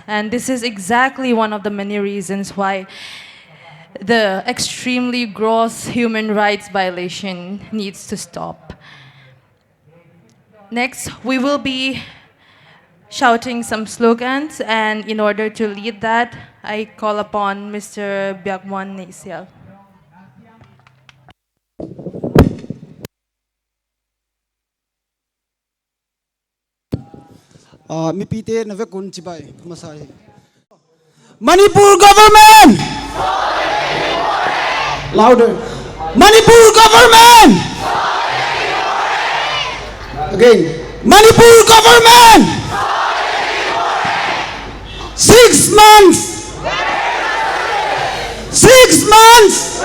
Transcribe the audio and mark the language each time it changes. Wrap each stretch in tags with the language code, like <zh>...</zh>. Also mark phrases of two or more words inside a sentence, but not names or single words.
<en>And this is exactly one of the many reasons why the extremely gross human rights violation needs to stop. Next, we will be shouting some slogans, and in order to lead that, I call upon Mr. Byagwan Naisial.</en> <tcz>Mipite na kun chibai masai.</tcz> <en>Manipur government. Louder. Manipur government. Again. Manipur government. 6 months. 6 months.</en>